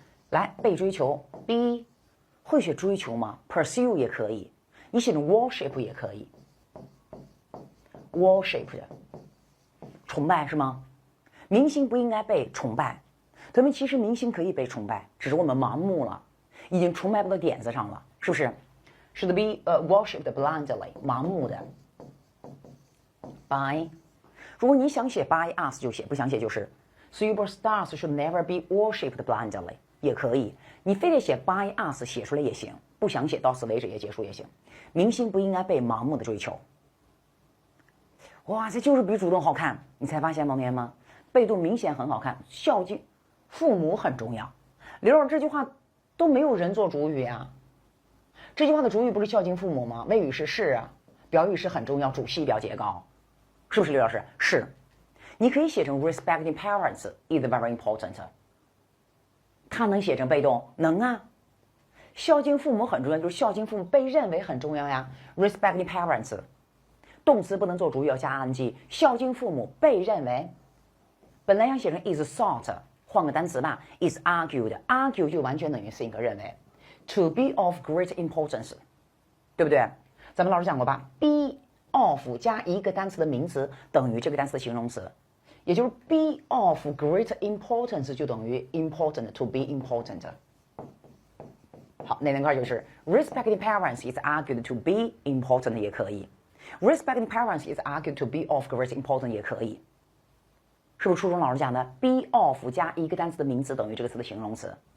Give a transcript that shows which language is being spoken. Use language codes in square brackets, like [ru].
[zh] 来，被追求 B 会写追求吗？ pursue 也可以，你写成 worship 也可以 ，worship 的崇拜是吗？明星不应该被崇拜，咱们其实明星可以被崇拜，只是我们盲目了，已经崇拜不到点子上了，是不是？是的 ， [en] be worshipped blindly， [zh] 盲目的 by。如果你想写 by us 就写，不想写就是 [en] superstars should never be worshipped blindly [zh] 也可以，你非得写 [en] by us [zh] 写出来也行，不想写到此为止也结束也行。明星不应该被盲目的追求。哇，这就是比主动好看，你才发现吗，同学们？被动明显很好看，孝敬父母很重要。刘老师这句话都没有人做主语啊，这句话的主语不是孝敬父母吗？谓语是是啊，表语是很重要，主系表节高，是不是刘老师？是，你可以写成 [en] respecting parents is very important， [zh] 它能写成被动？能啊。孝敬父母很重要，就是孝敬父母被认为很重要呀。 [en] respecting parents， [zh] 动词不能做主语，要加 ing。孝敬父母被认为，本来想写成 [en] is thought， [zh] 换个单词吧 ， [en] is argued， [zh] argue 就完全等于 think 认为。 [en] To be of great importance， [zh] 对不对？咱们老师讲过吧 ？be of 加一个单词的名词等于这个单词的形容词，也就是 [en] be of great importance [zh] 就等于 important [en] to be important。 [zh] 好，那块就是 [en] respecting parents is argued to be important [zh] 也可以 ， [en] respecting parents is argued to be of great importance [zh] 也可以，是不是初中老师讲的 be of 加一个单词的名词等于这个词的形容词？